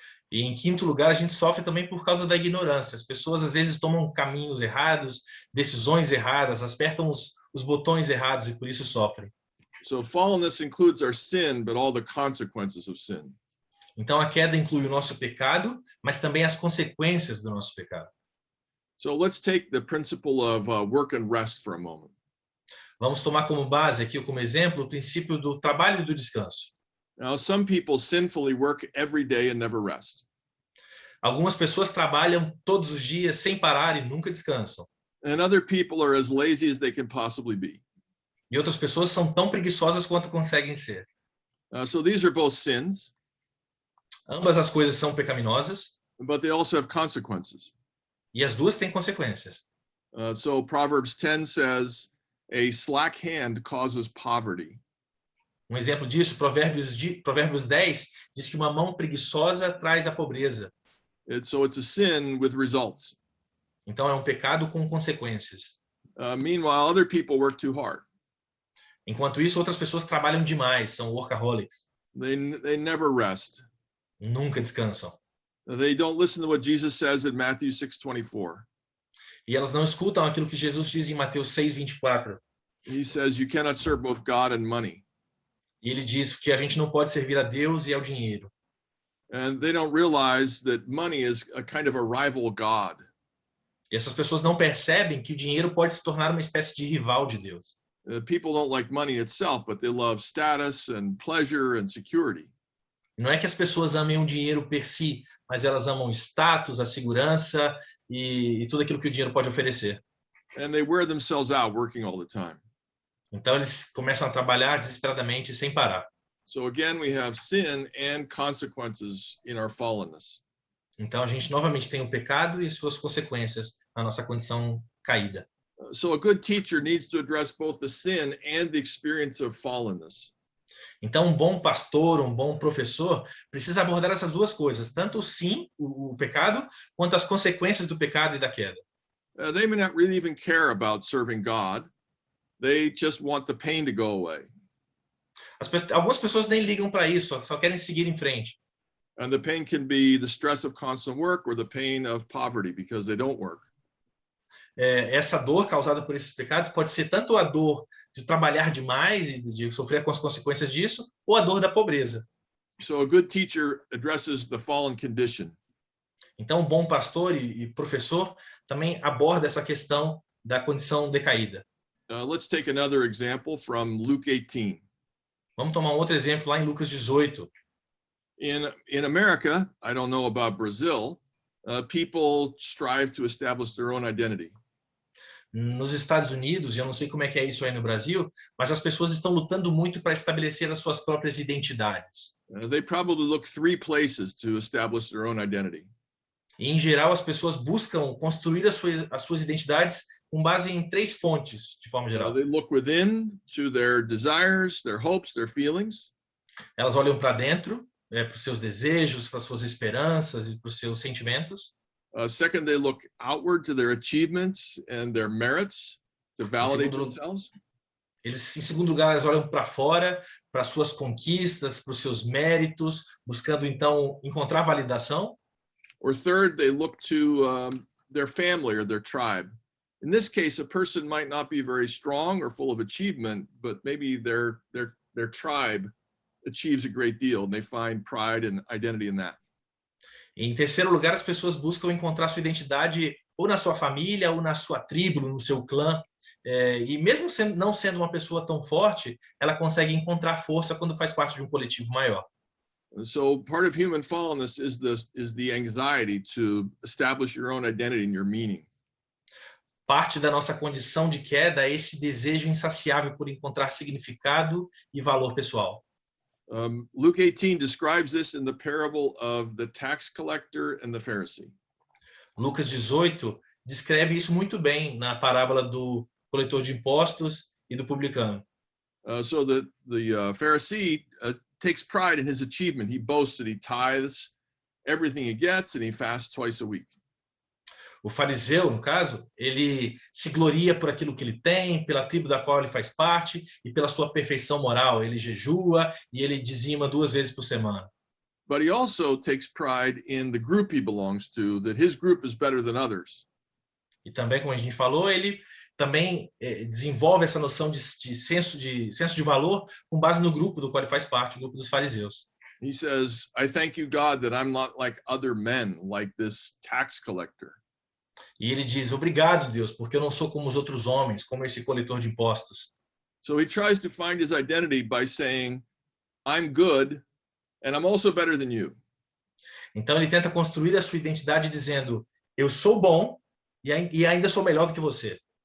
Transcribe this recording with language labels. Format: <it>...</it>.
<pt>E em quinto lugar, a gente sofre também por causa da ignorância. As pessoas às vezes tomam caminhos errados, decisões erradas, apertam os botões errados e por isso sofrem.</pt> <en>So fallenness includes our sin, but all the consequences of sin.</en> <pt>Então a queda inclui o nosso pecado, mas também as consequências do nosso pecado.</pt> <en>So let's take the principle of work and rest for a moment.</en> <pt>Vamos tomar como base aqui, como exemplo, o princípio do trabalho e do descanso.</pt> <en>Now, some people sinfully work every day and never rest.</en> <pt>Algumas pessoas trabalham todos os dias sem parar e nunca descansam.</pt> <en>And other people are as lazy as they can possibly be.</en> <pt>E outras pessoas são tão preguiçosas quanto conseguem ser.</pt> <en>So these are both sins,</en> <pt>Ambas as coisas são pecaminosas</pt> <en>but they also have consequences.</en> <pt>e as duas têm consequências.</pt> <en>So Proverbs 10 says, a slack hand causes poverty.</en> <pt>Exemplo disso, Provérbios 10 diz que uma mão preguiçosa traz a pobreza.</pt> <en>So it's a sin with results.</en> <pt>Então é um pecado com consequências.</pt> <en>Meanwhile, other people work too hard.</en> <pt>Enquanto isso, outras pessoas trabalham demais, são workaholics.</pt> <en>They never rest.</en> <pt>Nunca descansam.</pt> <en>They don't listen to what Jesus says in Matthew 6:24.</en> <pt>E elas não escutam aquilo que Jesus diz em Mateus 6:24.</pt> <en>He says you cannot serve both God and money.</en> <pt>E ele diz que a gente não pode servir a Deus e ao dinheiro.</pt> <en>And they don't realize that money is a kind of a rival God.</en> <pt>E essas pessoas não percebem que o dinheiro pode se tornar uma espécie de rival de Deus.</pt> <en>People don't like money itself, but they love status and pleasure and security.</en> <pt>Não é que as pessoas amem o dinheiro per si, mas elas amam o status, a segurança e tudo aquilo que o dinheiro pode oferecer.</pt> <en>And they wear themselves out working all the time.</en> <pt>Então eles começam a trabalhar desesperadamente sem parar.</pt> <en>So again, we have sin and consequences in our fallenness.</en> <pt>Então a gente novamente tem o pecado e suas consequências na nossa condição caída.</pt> <en>So a good teacher needs to address both the sin and the experience of fallenness.</en> <pt>Então um bom pastor, um bom professor precisa abordar essas duas coisas, tanto sim, o pecado, quanto as consequências do pecado e da queda.</pt> <en>They may not really even care about serving God. They just want the pain to go away.</en> <pt>Algumas pessoas nem ligam para isso, só querem seguir em frente.</pt> <en>And the pain can be the stress of constant work or the pain of poverty because they don't work.</en> <pt>Essa dor causada por esses pecados pode ser tanto a dor de trabalhar demais e de sofrer com as consequências disso, ou a dor da pobreza.</pt> <en>So a good teacher addresses the fallen condition.</en> <pt>Então, um bom pastor e professor também aborda essa questão da condição decaída.</pt> <en>Let's take another example from Luke 18.</en> <pt>Vamos tomar um outro exemplo lá em Lucas 18.</pt> <en>In America, I don't know about Brazil, people strive to establish their own identity.</en> <pt>Nos Estados Unidos, e eu não sei como é que é isso aí no Brasil, mas as pessoas estão lutando muito para estabelecer as suas próprias identidades.</pt> <en>They probably look 3 places to establish their own identity.</en> <pt>E, em geral, as pessoas buscam construir as suas identidades com base em 3 fontes, de forma geral.</pt> <en>They look within to their desires, their hopes, their feelings.</en> <pt>Elas olham para dentro, para os seus desejos, para as suas esperanças e para os seus sentimentos.</pt> <en>Second, they look outward to their achievements and their merits to validate themselves.</en> <pt>Em segundo lugar, eles olham para fora, para as suas conquistas, para os seus méritos, buscando então encontrar validação.</pt> <en>Or third, they look to their family or their tribe. In this case, a person might not be very strong or full of achievement, but maybe their tribe achieves a great deal and they find pride and identity in that.</en> <pt>Em terceiro lugar, as pessoas buscam encontrar sua identidade ou na sua família, ou na sua tribo, no seu clã. E mesmo não sendo uma pessoa tão forte, ela consegue encontrar força quando faz parte de um coletivo maior.</pt> <en>So part of human fallenness is the anxiety to establish your own identity and your meaning.</en> <pt>Parte da nossa condição de queda é esse desejo insaciável por encontrar significado e valor pessoal.</pt> <en>Luke 18 describes this in the parable of the tax collector and the Pharisee.</en> <pt>Lucas 18 descreve isso muito bem na parábola do coletor de impostos e do publicano.</pt> <en>So the Pharisee takes pride in his achievement. He boasts that he tithes everything he gets and he fasts twice a week.</en> <pt>O fariseu, no caso, ele se gloria por aquilo que ele tem, pela tribo da qual ele faz parte e pela sua perfeição moral. Ele jejua e ele dizima 2 vezes por semana.</pt> <en>But he also takes pride in the group he belongs to, that his group is better than others.</en> <pt>E também, como a gente falou, ele também desenvolve essa noção de senso de valor com base no grupo do qual ele faz parte, o grupo dos fariseus.</pt> <en>He says, I thank you, God, that I'm not like other men, like this tax collector.</en> <pt>E ele diz, obrigado, Deus, porque eu não sou como os outros homens, como esse coletor de impostos.</pt> <en>So he tries to find his identity by saying, I'm good, and I'm also better than you.</en> <pt>Então ele tenta construir a sua identidade dizendo, eu sou bom e ainda sou melhor do que você.</pt>